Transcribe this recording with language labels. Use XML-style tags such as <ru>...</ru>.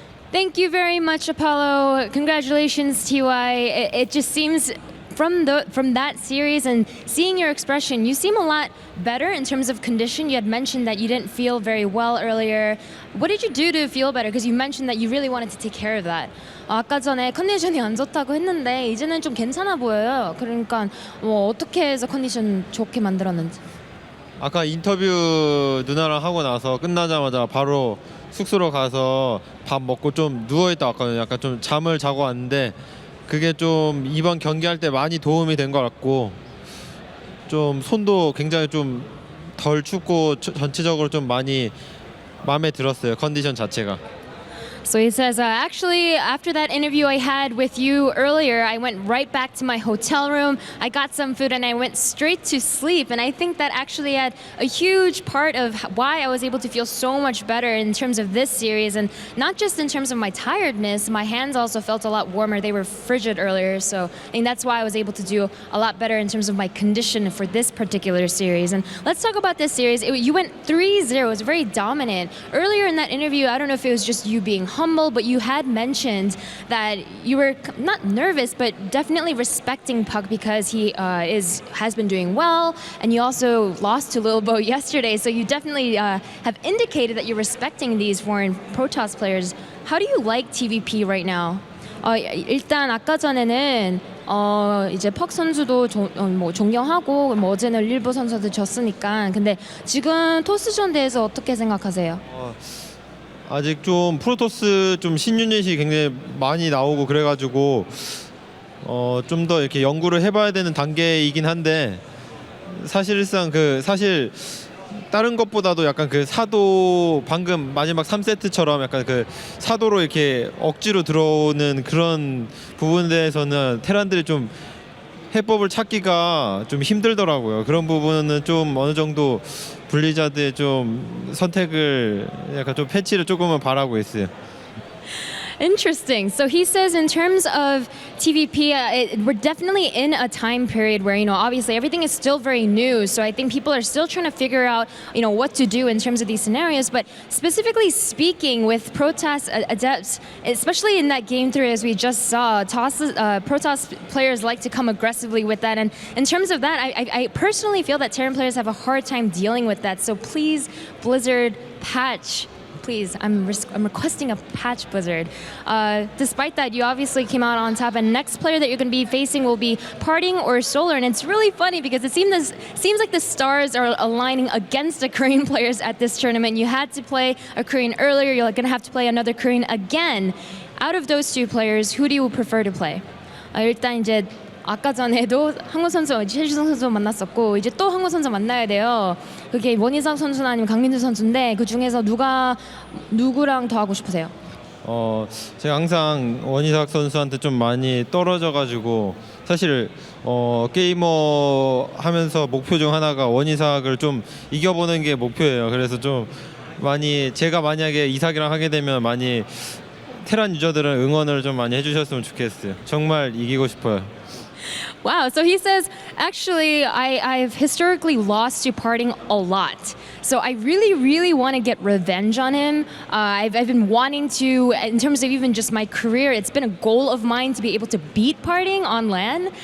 <en>Thank you very much, Apollo. Congratulations, TY. It just seems from that series and seeing your expression, you seem a lot better in terms of condition. You had mentioned that you didn't feel very well earlier. What did you do to feel better? Because you mentioned that you really wanted to take care of that.</en> <ko>아까 전에 컨디션이 안 좋다고 했는데 이제는 좀 괜찮아 보여요. 그러니까 어떻게 해서 컨디션 좋게 만들었는지. 아까 인터뷰 누나랑 하고 나서 끝나자마자 바로 숙소로 가서 밥 먹고 좀 누워있다 왔거든요. 약간 좀 잠을 자고 왔는데 그게 좀 이번 경기할 때 많이 도움이 된 것 같고 좀 손도 굉장히 좀 덜 춥고 전체적으로 좀 많이 마음에 들었어요. 컨디션 자체가.</ko> <en>So he says, actually, after that interview I had with you earlier, I went right back to my hotel room. I got some food and I went straight to sleep. And I think that actually had a huge part of why I was able to feel so much better in terms of this series. And not just in terms of my tiredness, my hands also felt a lot warmer. They were frigid earlier. So I think that's why I was able to do a lot better in terms of my condition for this particular series. And let's talk about this series. You went 3-0. It was very dominant. Earlier in that interview, I don't know if it was just you being humble, but you had mentioned that you were not nervous, but definitely respecting puCK because he has been doing well, and you also lost to Lil Bo yesterday, so you definitely have indicated that you're respecting these foreign Protoss players. How do you like TVP right now?</en> <ko>일단 아까 전에는 이제 puCK 선수도 존경하고 어제는 릴보 선수한테 졌으니까 근데 지금 토스전 대해서 어떻게 생각하세요? 아직 좀 프로토스 좀 신유닛이 굉장히 많이 나오고 그래가지고 좀 더 이렇게 연구를 해봐야 되는 단계이긴 한데 사실상 사실 다른 것보다도 약간 그 사도 방금 마지막 3세트처럼 약간 그 사도로 이렇게 억지로 들어오는 그런 부분에 대해서는 테란들이 좀 해법을 찾기가 좀 힘들더라고요. 그런 부분은 좀 어느 정도 블리자드의 좀 선택을 약간 좀 패치를 조금은 바라고 있어요.</ko> <en>Interesting. So he says in terms of TVP, we're definitely in a time period where, obviously everything is still very new. So I think people are still trying to figure out, what to do in terms of these scenarios. But specifically speaking with Protoss Adepts, especially in that game 3, as we just saw, Protoss players like to come aggressively with that. And in terms of that, I personally feel that Terran players have a hard time dealing with that. So please, Blizzard, patch. Please, I'm requesting a patch, Blizzard. Despite that, you obviously came out on top, and next player that you're going to be facing will be Parting or Solar, and it's really funny because it seems like the stars are aligning against the Korean players at this tournament. You had to play a Korean earlier, you're going to have to play another Korean again. Out of those two players, who do you prefer to play?</en> <ko>일단 이제 아까 전에도 한국 선수, 최주성 선수 만났었고 이제 또 한국 선수 만나야 돼요. 그게 원희석 선수나 아니면 강민수 선수인데 그 중에서 누구랑 더 하고 싶으세요? 제가 항상 원희석 선수한테 좀 많이 떨어져가지고 사실 게이머 하면서 목표 중 하나가 원희석을 좀 이겨보는 게 목표예요. 그래서 좀 많이 제가 만약에 이삭이랑 하게 되면 많이 테란 유저들은 응원을 좀 많이 해주셨으면 좋겠어요. 정말 이기고 싶어요.</ko> <en>Wow, so he says, actually, I've historically lost to Parting a lot. So I really, really want to get revenge on him. I've been wanting to, in terms of even just my career, it's been a goal of mine to be able to beat Parting on LAN.</en>